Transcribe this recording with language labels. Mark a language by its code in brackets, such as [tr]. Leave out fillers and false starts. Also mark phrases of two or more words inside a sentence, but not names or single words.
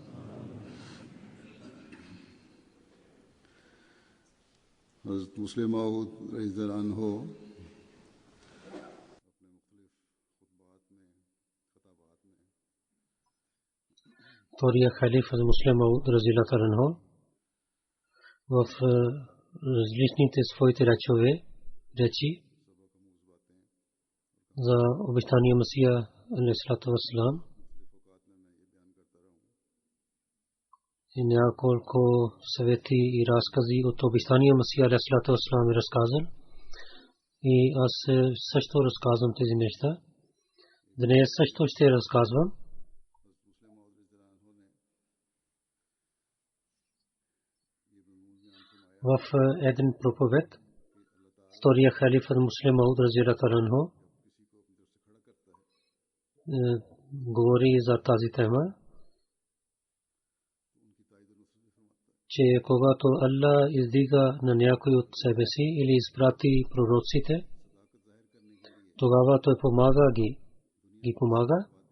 [ur] حضرت مصلح موعود [ar] رضي الله عنه [bg] Втория халиф Муслим Мауд [ar] رضي الله عنه [bg] в различните своите речи за обещания Месия [ar] عليه الصلاة والسلام [bg] и няколко съвети и разкази от обещания Месия [ar] عليه الصلاة والسلام [bg] е разказал и аз също разказвам тези неща. Днес също ще разказвам. В един проповед втория халиф Муслим Мауд [ar] رضي الله عنه [bg] говори за тази тема, че когато Аллах издига на някой от себе си или изпрати пророците, тогава той ги помага.